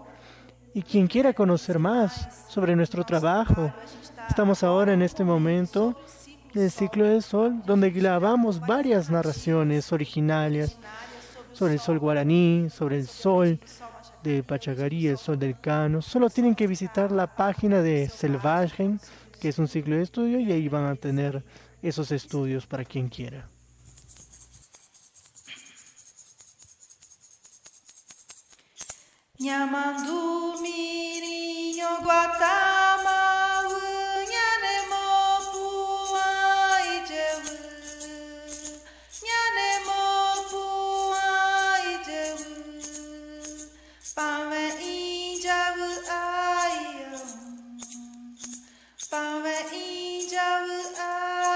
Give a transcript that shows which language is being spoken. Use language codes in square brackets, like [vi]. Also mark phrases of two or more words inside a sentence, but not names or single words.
[es] Y quien quiera conocer más sobre nuestro trabajo, estamos ahora en este momento del ciclo del sol, donde grabamos varias narraciones originales sobre el sol guaraní, sobre el sol de Pachagarí, el sol del Cano. Solo tienen que visitar la página de Selvagen, que es un ciclo de estudio, y ahí van a tener esos estudios para quien quiera. [gn] Nyamandu mirinho guatama nyanemo puai jevu nyanemo puai jevu pave injavu ayo pave injavu ayo